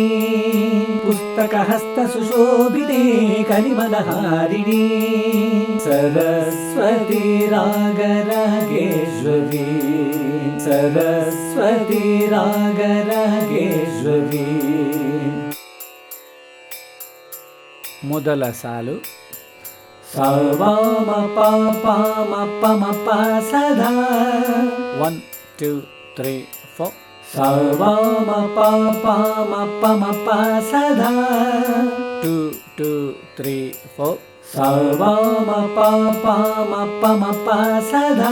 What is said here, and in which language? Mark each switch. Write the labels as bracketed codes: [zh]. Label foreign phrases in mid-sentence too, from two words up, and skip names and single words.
[kn] ಪುಸ್ತಕ ಹಸ್ತ ಸುಶೋಭಿತೆ ಕಲಿಮಲಹಾರಿಣಿ. ಸರಸ್ವತಿ ರಾಗ ರಾಗೇಶ್ವರಿ. ಸರಸ್ವತಿ ರಾಗ ರಾಗೇಶ್ವರಿ. ಮೊದಲ ಸಾಲು ಸ ವ ಮ ಪ ಪ ಮ ಪ ಮ ಪ ಸದಾ. 1 2 3 4. ಸ ವ ಮ ಪ ಪ ಮ ಪ ಮ ಪ ಸದಾ. 2 2 3 4. ಸ ವ ಮ ಪ ಪ ಮ ಪ ಮ ಪ ಸದಾ.